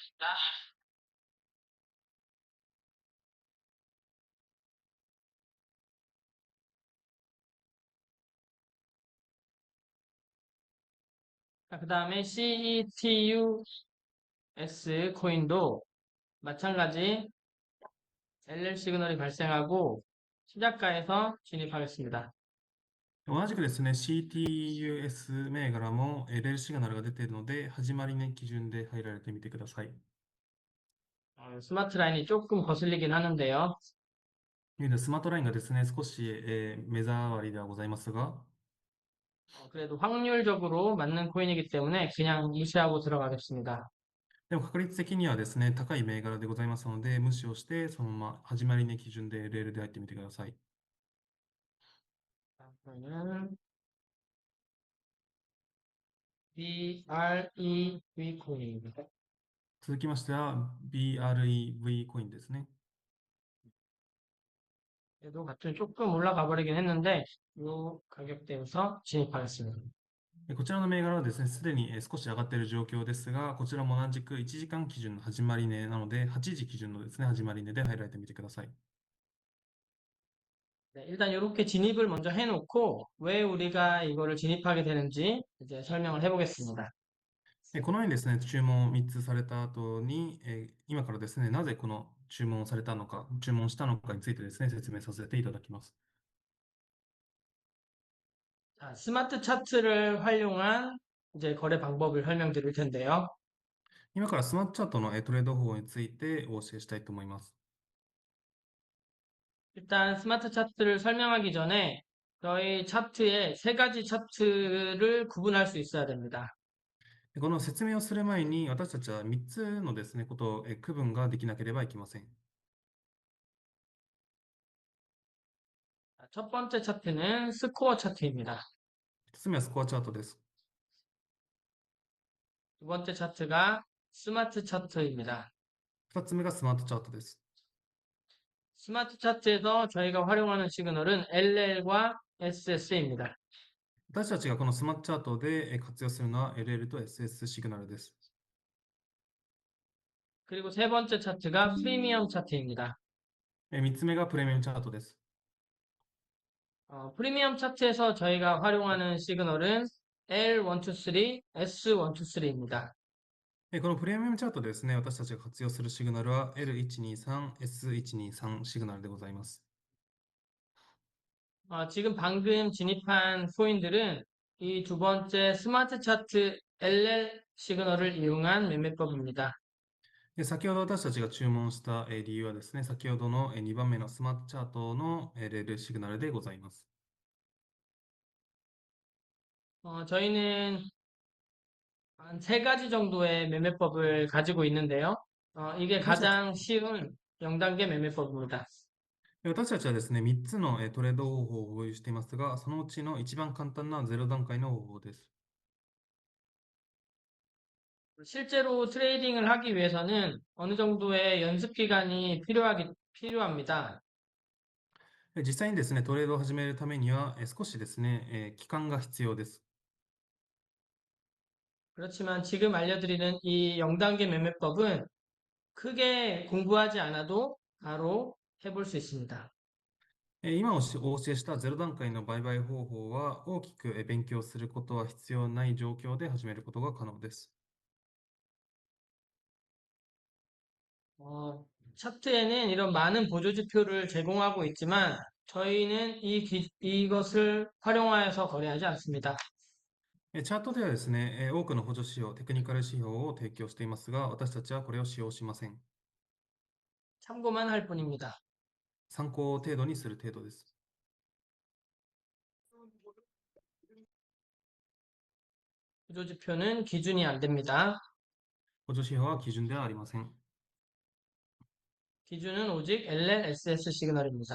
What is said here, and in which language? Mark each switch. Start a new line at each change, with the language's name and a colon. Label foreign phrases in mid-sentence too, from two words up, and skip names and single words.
Korean: 그 다음에 CETUS 코인도 마찬가지 LL 시그널이 발생하고 시작가에서 진입하겠습니다.
Japanese: 同じくですね、CTUS 銘柄も LL シグナルが出ているので、始まり年基準で入られてみてください。
Korean: 스마트 라인이 조금 거슬리긴 하는데요.
Japanese: スマートラインがですね、少し、目障りではございますが、
Korean: 그래도 확률적으로 맞는 코인이기 때문에 그냥 무시하고 들어가겠습니다.
Japanese: でも確率的にはですね、高い銘柄でございますので、無視をして、そのまま始まり値基準でレールで入ってみてください。
Korean: 그러면 BREV 코인입니다.
Japanese: 続きましては、BREV コインですね。
Korean: 그래도 같은 조금 올라가 버리긴 했는데 이 가격대에서 진입하겠습니다.
Japanese: こちらの銘柄はですね、すでに少し上がっている状況ですが、こちらも同じく1時間基準の始まり値なので、8時基準のですね、始まり値で入られてみてください。
Korean: 네, 일단 이렇게 진입을 먼저 해놓고 왜 우리가 이거를 진입하게 되는지 이제 설명을 해보겠습니다.
Japanese: このようにですね、注文を3つされた後に、今からですね、なぜこの注文をされたのか、注文したのかについてですね、説明させていただきます。
Korean: 자, 스마트 차트를 활용한 이제 거래 방법을 설명드릴 텐데요.
Japanese: 今からスマートチャートのトレード方法についてお教えしたいと思います。
Korean: 일단 스마트 차트를 설명하기 전에 저희 차트에 세 가지 차트를 구분할 수 있어야 됩니다.
Japanese: この説明をする前に、私たちは3つのですね、ことを区分ができなければいけません。
Korean: 자, 첫 번째 차트는 스코어 차트입니다.
Japanese: 1 つ目はスコアチャートです。
Korean: 두 번째 차트가 스마트 차트입니다.
Japanese: 2 つ目がスマートチャートです。
Korean: 스마트 차트에서 저희가 활용하는 시그널은 LL과 SS입니다.
Japanese: 私たちがこのスマートチャートで活用するのは LL と SS シグナルです。
Korean: 그리고 세 번째 차트가 프리미엄 차트입니다.
Japanese: 3 つ目がプレミアムチャートです。
Korean: 프리미엄 차트에서 저희가 활용하는 시그널은 L123, S123입니다.
Japanese: このプレミアムチャートでですね、私たちが活用するシグナルは L123、S123 シグナルでございます。
Korean: 지금 방금 진입한 코인들은 이 두 번째 스마트 차트 LL 시그널을 이용한 매매법입니다.
Japanese: 先ほど私たちが注文した理由はですね、先ほどの2番目のスマートチャートのレールシグナルでございます。
Korean: 저희는 한 세 가지 정도의 매매법을 가지고 있는데요. 이게
Japanese: 私たち
Korean: 가장 쉬운 0단계 매매법입니다.
Japanese: 私たちはですね、3つのトレード方法を保有していますが、そのうちの一番簡単な0段階の方法です。
Korean: 실제로 트레이딩을 하기 위해서는 어느 정도의 연습 기간이 필요합니다.
Japanese: 実際にですね、トレードを始めるためには少しですね、期間が必要です。
Korean: 그렇지만 지금 알려드리는 이 0단계 매매법은 크게 공부하지 않아도 바로 해볼 수 있습니다.
Japanese: 今お教えした0段階の売買方法は大きく勉強することは必要ない状況で始めることが可能です。
Korean: 차트에는 이런 많은 보조지표를 제공하고 있지만 저희는 이것을 활용하여서 거래하지 않습니다.
Japanese: チャートではですね、多くの補助指標、テクニカル指標を提供していますが、私たちはこれを使用しません。
Korean: 참고만 할 뿐입니다.
Japanese: 参考程度にする程度です。
Korean: 보조지표는 기준이 안 됩니다.
Japanese: 補助指標は基準ではありません。
Korean: 기준은 오직 LLSS 시그널입니다.